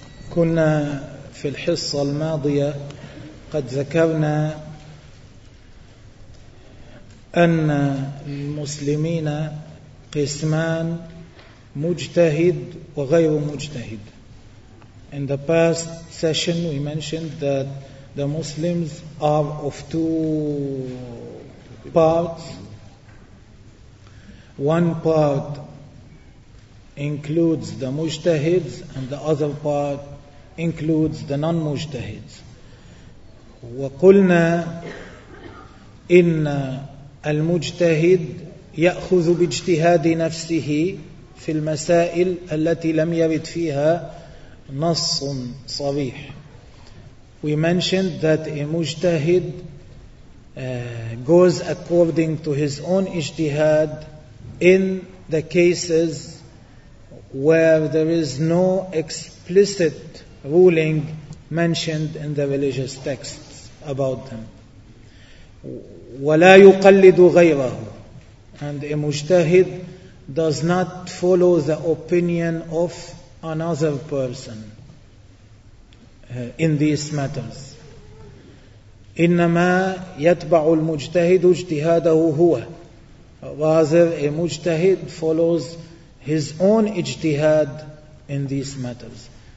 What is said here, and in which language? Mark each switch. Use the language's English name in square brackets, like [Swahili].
[Arabic] كنا في الحصة الماضية قد ذكرنا أن المسلمين قسمان، مجتهد وغير مجتهد. [English] In the past session we mentioned that the Muslims are of two parts. One part includes the mujtahids and the other part includes the non-mujtahids. [Arabic] وقلنا إن المجتهد يأخذ باجتهاد نفسه في المسائل التي لم يرد فيها نص صريح. [English] We mentioned that a mujtahid goes according to his own ijtihad in the cases where there is no explicit ruling mentioned in the religious texts about them. [Arabic] ولا يقلد غيره. [English] And a mujtahid does not follow the opinion of another person in these matters. [Arabic] إنما يتبع المجتهد اجتهاده هو. [English] Rather, a mujtahid follows his own اجتهاد in these matters.